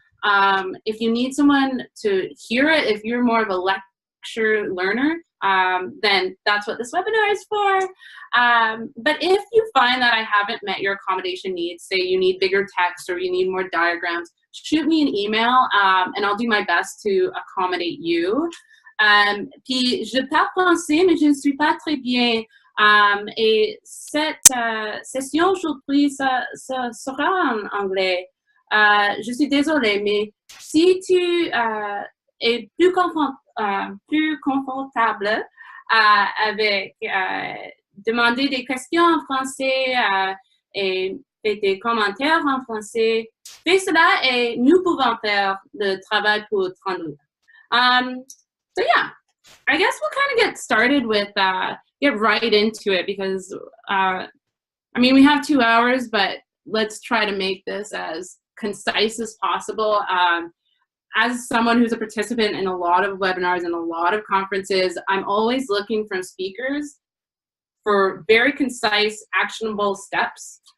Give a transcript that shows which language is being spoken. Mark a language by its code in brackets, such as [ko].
[en] If you need someone to hear it, if you're more of a lecture learner, then that's what this webinar is for. But if you find that I haven't met your accommodation needs, say you need bigger text or you need more diagrams, shoot me an email and I'll do my best to accommodate you. [fr] Puis je parle français, mais je ne suis pas très bien. Et cette session aujourd'hui, ça sera en anglais. Je suis désolée, mais si tu es plus confortable avec demander des questions en français et des commentaires en français, fais cela et nous pouvons faire le travail pour traduire. [en] So yeah, I guess we'll kind of get started with, get right into it because, I mean, we have 2 hours, but let's try to make this as concise as possible. As someone who's a participant in a lot of webinars and a lot of conferences, I'm always looking from speakers for very concise, actionable steps.